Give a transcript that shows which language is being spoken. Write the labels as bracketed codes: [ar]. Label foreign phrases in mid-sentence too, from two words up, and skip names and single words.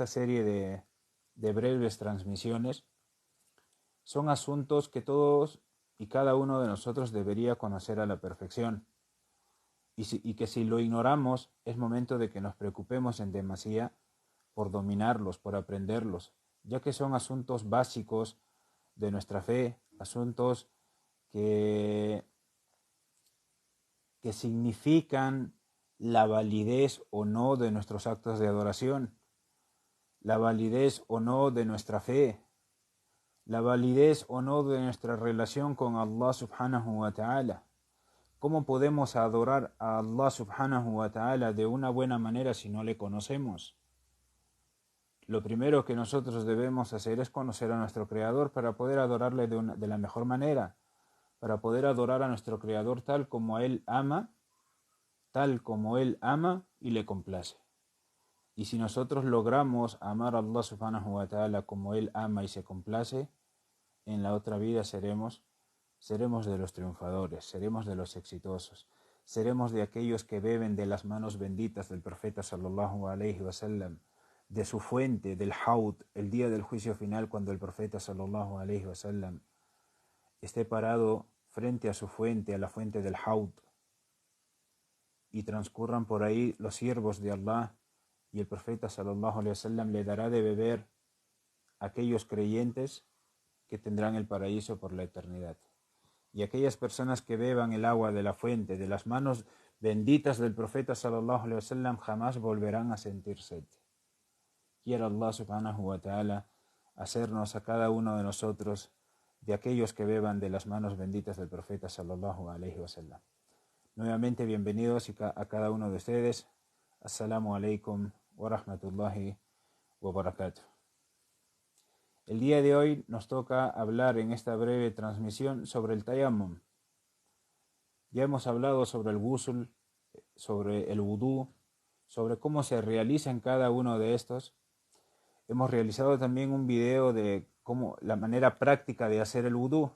[es] serie de breves transmisiones son asuntos que todos y cada uno de nosotros debería conocer a la perfección, y que si lo ignoramos es momento de que nos preocupemos en demasía por dominarlos, por aprenderlos, ya que son asuntos básicos de nuestra fe, asuntos que significan la validez o no de nuestros actos de adoración, la validez o no de nuestra fe, la validez o no de nuestra relación con Allah [ar] سبحانه وتعالى. [es] ¿Cómo podemos adorar a Allah [ar] سبحانه وتعالى [es] de una buena manera si no le conocemos? Lo primero que nosotros debemos hacer es conocer a nuestro Creador para poder adorarle de la mejor manera, para poder adorar a nuestro Creador tal como Él ama y le complace. Y si nosotros logramos amar a Allah [ar] سبحانه وتعالى [es] como Él ama y se complace, en la otra vida seremos de los triunfadores, seremos de los exitosos, seremos de aquellos que beben de las manos benditas del profeta [ar] صلى الله عليه وسلم, [es] de su fuente, del Haud, el día del juicio final, cuando el profeta [ar] صلى الله عليه وسلم [es] esté parado frente a su fuente, a la fuente del Haud, y transcurran por ahí los siervos de Allah, y el profeta [ar] صلى الله عليه وسلم [es] le dará de beber a aquellos creyentes que tendrán el paraíso por la eternidad. Y aquellas personas que beban el agua de la fuente, de las manos benditas del profeta [ar] صلى الله عليه وسلم, [es] jamás volverán a sentir sed. Quiera Allah [ar] سبحانه وتعالى [es] hacernos a cada uno de nosotros de aquellos que beban de las manos benditas del profeta [ar] صلى الله عليه وسلم. [es] Nuevamente bienvenidos a cada uno de ustedes. [ar] السلام عليكم ورحمة الله وبركاته. [es] El día de hoy nos toca hablar en esta breve transmisión sobre el tayammum. Ya hemos hablado sobre el ghusl, sobre el wudú, sobre cómo se realiza en cada uno de estos. Hemos realizado también un video de la manera práctica de hacer el wudú.